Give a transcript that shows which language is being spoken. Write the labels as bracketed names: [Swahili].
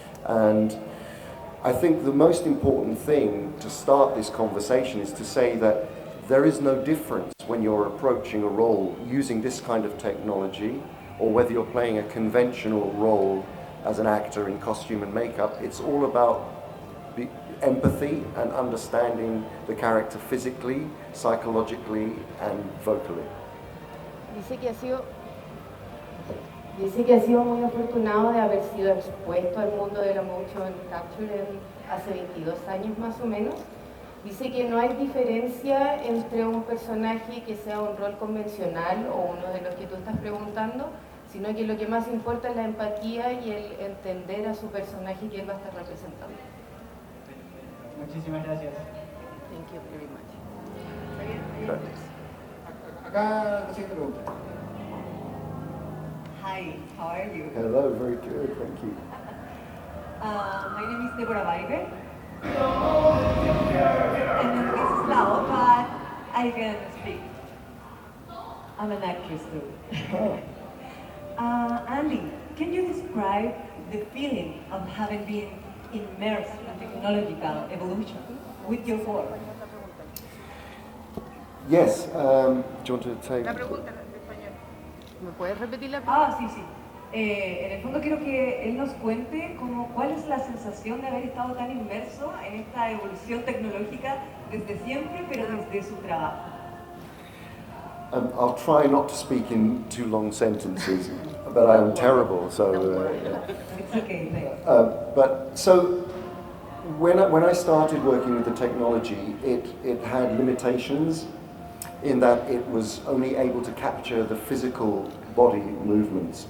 [English] And I think the most important thing to start this conversation is to say that there is no difference when you're approaching a role using this kind of technology or whether you're playing a conventional role as an actor in costume and makeup. It's all about empathy and understanding the character physically, psychologically and vocally. [Spanish] Dice que ha sido muy afortunado de haber sido expuesto al mundo de la motion capture hace 22 años más o menos. Dice que no hay diferencia entre un personaje que sea un rol convencional o uno de los que tú estás preguntando, sino que lo que más importa es la empatía y el entender a su personaje que él va a estar representando. Muchísimas gracias. [English] Thank you very much. [Spanish] Acá la siguiente pregunta. [English] Hi, how are you? Hello, very good, thank you. My name is Deborah Weigel. And this is loud, but I can speak. I'm an actress too. Andy, can you describe the feeling of having been immersed in technological evolution with your work? Yes, do you want to take... [Spanish] La pregunta en español. ¿Me puedes repetir la pregunta? Sí. En el fondo quiero que él nos cuente cuál es la sensación de haber estado tan inmerso en esta evolución tecnológica desde siempre, pero desde su trabajo. [English] I'll try not to speak in too long sentences, but I am terrible, so... It's okay, thanks. But so, when I started working with the technology, it had limitations in that it was only able to capture the physical body movements.